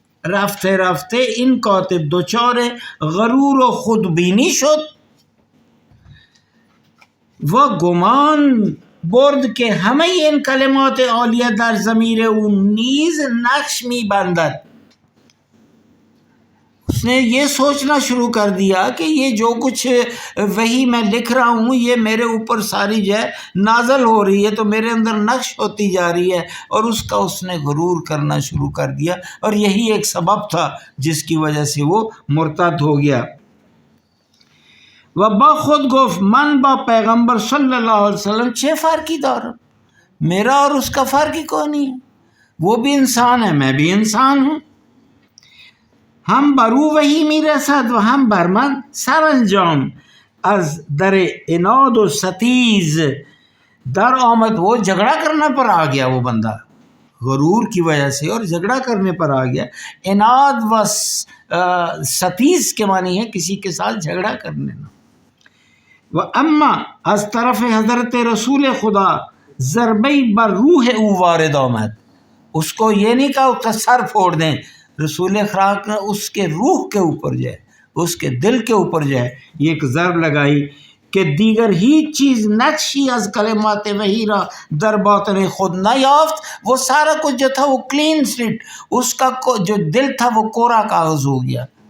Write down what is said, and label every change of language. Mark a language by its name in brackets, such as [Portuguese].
[Persian] رفته رفته این کاتب دچار غرور و خودبینی شد و گمان برد که همه این کلمات عالیه در ضمیر او نیز نقش می‌بندد. [Urdu] اس نے یہ سوچنا شروع کر دیا کہ یہ جو کچھ وہی میں لکھ رہا ہوں یہ میرے اوپر ساری جو ہے نازل ہو رہی ہے، تو میرے اندر نقش ہوتی جا رہی ہے، اور اس نے غرور کرنا شروع کر دیا، اور یہی ایک سبب تھا جس کی وجہ سے وہ مرتد ہو گیا. [Persian] و با خود گفت من با پیغمبر صلی اللہ علیہ وسلم چه فرقی دارم، [Urdu] میرا اور اس کا فرق ہی کوئی نہیں ہے، وہ بھی انسان ہے میں بھی انسان ہوں. [Persian] هم بر او وحی میرسد و هم بر من. سرانجام از در عناد و ستیز در آمد. [Urdu] وہ جھگڑا کرنے پر آ گیا، وہ بندہ غرور کی وجہ سے اور جھگڑا کرنے پر آ گیا. عناد و ستیز کے معنی ہے کسی کے ساتھ جھگڑا کرنے. [Persian] و اما از طرف حضرت رسول خدا ضربی بر روح او وارد آمد. [Urdu] اس کو یہ نہیں کہا اس کا سر پھوڑ دیں، رسول خراق نے اس کے روح کے اوپر جو ہے، اس کے دل کے اوپر جو ہے یہ ایک ضرب لگائی کہ [Persian] دیگر ہیچ چیز نقشی از کلمات وحی را در باطن خود نہ یافت. [Urdu] وہ سارا کچھ جو تھا وہ کلین سلیٹ، اس کا جو دل تھا وہ کوڑا کاغذ ہو گیا.